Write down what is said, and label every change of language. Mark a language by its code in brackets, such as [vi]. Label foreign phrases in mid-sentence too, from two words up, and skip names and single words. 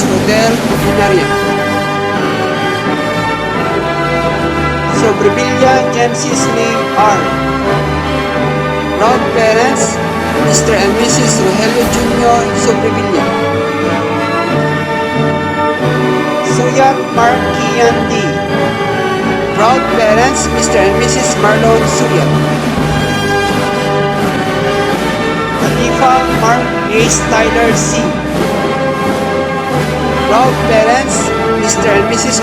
[en] Rodel Binaria. Sobrevilla Jamsis May R. Proud parents, Mr. and Mrs. Rogelio Jr. Sobrevilla. Suyat Mark Kian D. Proud parents, Mr. and Mrs. Marlon Suyat. Tatifa Mark Ace Tyler C. Proud parents, Mr. and Mrs.